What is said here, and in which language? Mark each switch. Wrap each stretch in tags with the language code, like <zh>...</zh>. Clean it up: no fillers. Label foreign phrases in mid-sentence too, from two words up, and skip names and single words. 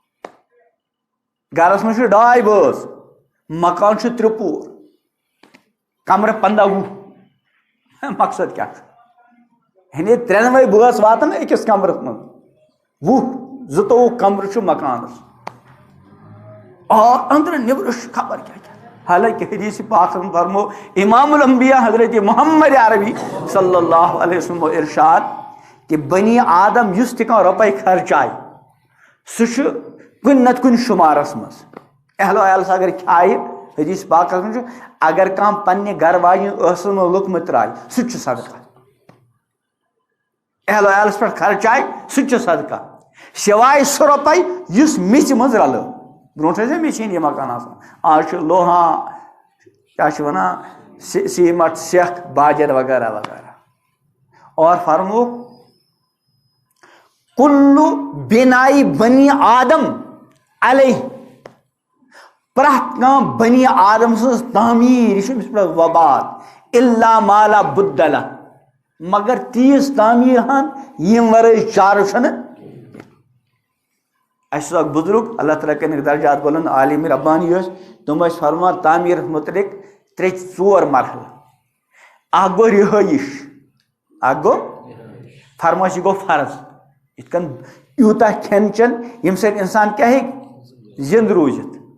<ks>گرس منٛز چھُ 2 بٲژ مکان چھُ 3 پور کمرٕ 15 مقصد کیا یعنی 3 بٲژ واتن أکِس کمرس منٛز 20-22 کمرٕ چھُ مکانس اور أنٛدرٕ نیٚبرٕ چھُ خبر کیٛاہ حالانکہ حدیث پاک فرمو امام الانبیاء حضرت محمد عربی صلی اللہ علیہ وسلم ارشاد کہ بنی آدم یس تہ کانٛہہ رۄپے خرچاے سُہ چھُ کُنہِ نتہٕ کُنہِ شُمارس منٛز اہلو عیالس اگر کھایہِ حدیث پاکس منٛز چھُ اگر کانٛہہ پننہِ گرٕ واجنہِ ٲسس منٛز لوٚقمہٕ ترٛایہِ سُہ تہِ چھُ صدقہ اہلو عیالس پٮ۪ٹھ خرچاے سُہ تہِ چھُ صدقہ سوائے سُہ رۄپے یُس میٚژِ منٛز رلٲو برونٛٹھ ٲسۍ میٚژِ ہِنٛدۍ مکان آسان آز چھُ لوہا کیٛاہ چھِ وَنان سیٖمٹ سٮ۪کھ باجر وغیرہ وغیرہ اور فرمو</ks> <ar>کُلُّ بِنائی بنی آدم علیہ</ar> <ks>پرٛٮ۪تھ کانٛہہ بنی آدم سٕنٛز تعمیٖر یہِ چھُ أمِس پٮ۪ٹھ وباد الا مالا بُدلہ مگر تیٖژ تعمیٖر ہن ییٚمہِ ورٲے چارٕ چھُنہٕ اسہِ اوس اکھ بُزرگ اللہ تعالیٰ کٔرِنکھ درجات بُلند عالم ربانی ٲسۍ تِم ٲسۍ فرمان تعمیٖرس مُتعلق 3-4 مرحلہٕ اکھ گوٚو رِہٲیِش اکھ گوٚو فرمٲیش یہِ گوٚو فرض یِتھ کٔنۍ یوٗتاہ کھٮ۪ن چٮ۪ن ییٚمہِ سۭتۍ اِنسان کیٛاہ ہیٚکہِ زِنٛدٕ روٗزِتھ</ks>